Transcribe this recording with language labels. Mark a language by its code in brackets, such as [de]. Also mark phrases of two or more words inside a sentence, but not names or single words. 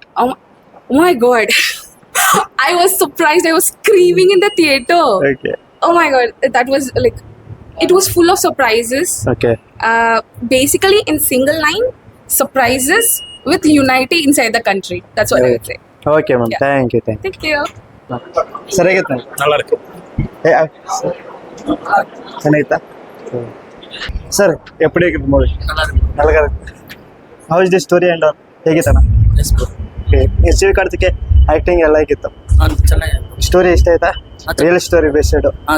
[en] Oh my god. I was surprised. I was screaming in the theater. Okay. Oh my god. That was like, it was full of surprises. Okay. Basically, in single line, surprises with unity inside the country. That's what I would say. Okay, ma'am. Yeah. Thank you. Thank you. [kn] ಸರಿಯಾಗಿತ್ತು ಮ್ಯಾಮ್? [ta] நல்லா இருக்கு [kn] ಚೆನ್ನಾಗಿತ್ತಾ ಸರ್? ಎಪ್ಪಡಿ ಆಗಿತ್ತು ಮೂವಿ? ನಲ್ಗ. [en] how is the story and [kn] ಹೇಗಿತ್ತಣ್ಣ? ಓಕೆ, ಶಿವಕಾರ್ತಿಕೆ ಆ್ಯಕ್ಟಿಂಗ್ ಎಲ್ಲ ಹೇಗಿತ್ತು? ಚೆನ್ನಾಗಿದೆ. ಸ್ಟೋರಿ ಇಷ್ಟ ಆಯ್ತಾ? [en] real story based